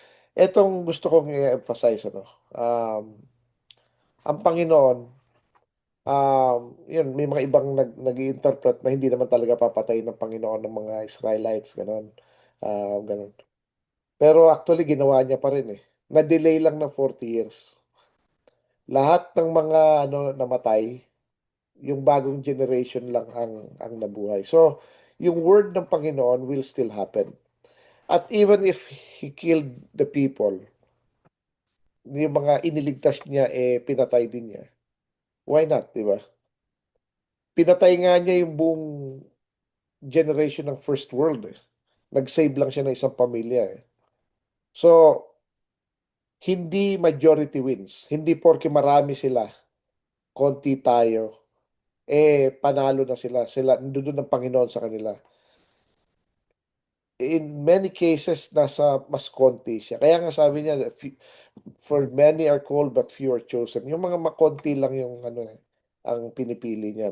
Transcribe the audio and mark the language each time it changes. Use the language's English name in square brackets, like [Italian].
[Filipino] Etong gusto kong i-emphasize, ano, um, ang Panginoon, yun, may mga ibang nag-i-interpret na hindi naman talaga papatayin ng Panginoon ng mga Israelites, ganon. Ganon. Pero actually, ginawa niya pa rin eh. Na-delay lang ng 40 years. Lahat ng mga ano namatay, yung bagong generation lang ang nabuhay. So, yung word ng Panginoon will still happen. At [English] even if He killed the people, [Filipino] yung mga iniligtas niya, pinatay din niya. [English] Why not, [Filipino] di ba? Pinatay nga niya yung buong generation ng first world eh. Nag-save lang siya ng isang pamilya eh. So, hindi majority wins. Hindi porke marami sila, konti tayo, panalo na sila. Sila, nandun ang Panginoon sa kanila. [English] In many cases, [Filipino] nasa mas konti siya. Kaya nga sabi niya, [English] for many are called but few are chosen. [Filipino] Yung mga makonti lang yung ano ang pinipili niya.